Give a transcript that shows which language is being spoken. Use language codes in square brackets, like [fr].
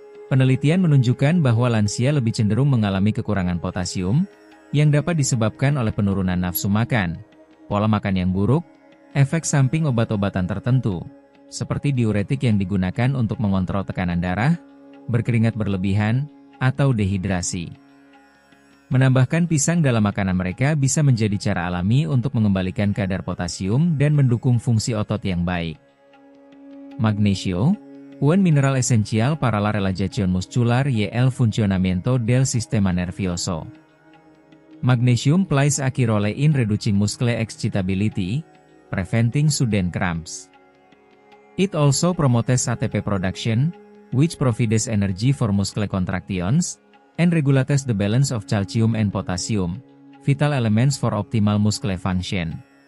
[id] Penelitian menunjukkan bahwa lansia lebih cenderung mengalami kekurangan potasium, yang dapat disebabkan oleh penurunan nafsu makan, pola makan yang buruk, efek samping obat-obatan tertentu, seperti diuretik yang digunakan untuk mengontrol tekanan darah, berkeringat berlebihan, atau dehidrasi. Menambahkan pisang dalam makanan mereka bisa menjadi cara alami untuk mengembalikan kadar potasium dan mendukung fungsi otot yang baik. [es] Magnesio, un mineral esencial para la relajación muscular y el funcionamiento del sistema nervioso. [en] Magnesium plays a key role in reducing muscle excitability, preventing sudden cramps. It also promotes ATP production, which provides energy for muscle contractions, and regulates the balance of calcium and potassium, vital elements for optimal muscle function.